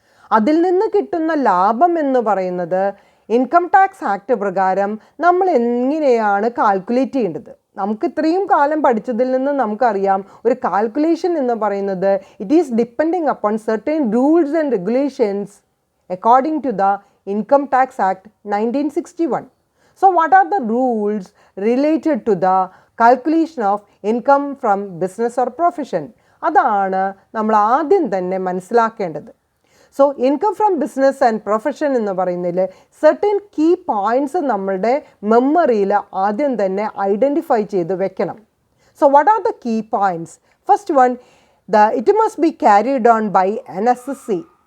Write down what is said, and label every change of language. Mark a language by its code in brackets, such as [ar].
[ml] അതിൽ നിന്ന് കിട്ടുന്ന ലാഭം എന്ന് പറയുന്നത് ഇൻകം ടാക്സ് ആക്ട് പ്രകാരം നമ്മൾ എങ്ങനെയാണ് കാൽക്കുലേറ്റ് ചെയ്യേണ്ടത്. [en] നമുക്ക് ഇത്രയും കാലം പഠിച്ചതിൽ നിന്ന് നമുക്കറിയാം ഒരു കാൽക്കുലേഷൻ എന്ന് പറയുന്നത് it is depending upon certain rules and regulations according to the Income Tax Act 1961. So what are the rules related to the calculation of income from business or profession? [ml] അതാണ് നമ്മൾ ആദ്യം തന്നെ മനസ്സിലാക്കേണ്ടത്. So income from business and profession എന്ന് പറയുന്നതിൽ certain key points നമ്മളുടെ മെമ്മറിയിൽ ആദ്യം തന്നെ ഐഡൻറ്റിഫൈ ചെയ്ത് വെക്കണം. [en] So what are the key points? First one, it must be carried on by an SSC.